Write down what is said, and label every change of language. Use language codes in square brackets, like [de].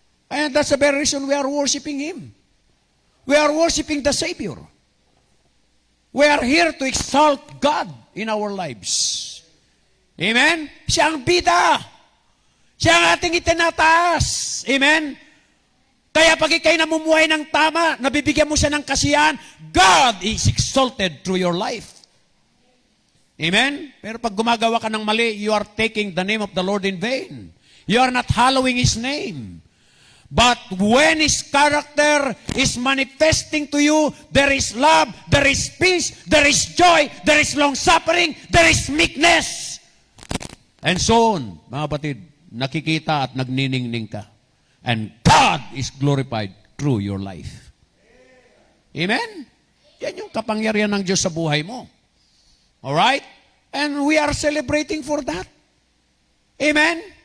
[en] And that's the very reason we are worshiping Him. We are worshiping the Savior. We are here to exalt God in our lives. [tl] Amen? Siya ang bida. Siya ang ating itinataas. Amen? Kaya pag ikay namumuhay ng tama, nabibigyan mo siya ng kasiyahan, [en] God is exalted through your life. [tl] Amen? Pero pag gumagawa ka ng mali, [en] you are taking the name of the Lord in vain. You are not hallowing His name. But when His character is manifesting to you, there is love, there is peace, there is joy, there is long-suffering, there is meekness. And so on, [tl] mga batid, nakikita at nagniningning ka. [en] And God is glorified through your life. Amen? [tl] Yan yung kapangyarihan ng Diyos sa buhay mo. [en] Alright? And we are celebrating for that. Amen?